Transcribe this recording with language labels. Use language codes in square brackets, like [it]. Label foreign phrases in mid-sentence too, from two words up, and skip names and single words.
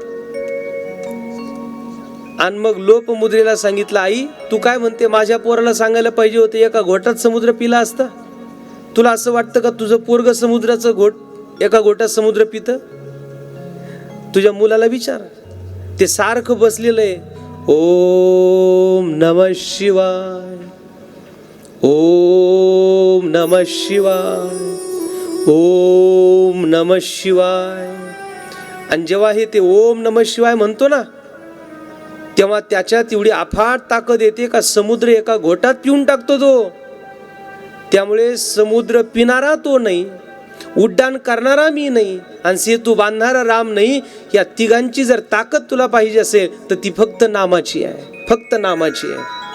[mr] आणि मग लोपमुद्रेला सांगितलं, आई तू काय म्हणते, माझ्या पोराला सांगायला पाहिजे होतं, एका घोटात समुद्र पिला असता. तुला असं वाटतं का तुझं पोरग समुद्राचं घोट एका घोटात समुद्र पित? तुझ्या मुलाला विचार, ते सारखं बसलेलं आहे, [sa] ओम नमः शिवाय, ओम नमः शिवाय, ओम नमः शिवाय. [mr] आणि जेव्हा हे ते [sa] ओम नमः शिवाय [mr] म्हणतो ना, तेव्हा त्याच्यात एवढी अफाट ताकद येते का समुद्र एका घोटात पिऊन टाकतो तो. त्यामुळे समुद्र पिणारा तो नाही, उड्डाण करणारा मी नाही, आणि सेतू बांधणारा राम नाही. या तिघांची जर ताकद तुला पाहिजे असेल तर ती फक्त नामाची आहे, फक्त नामाची आहे.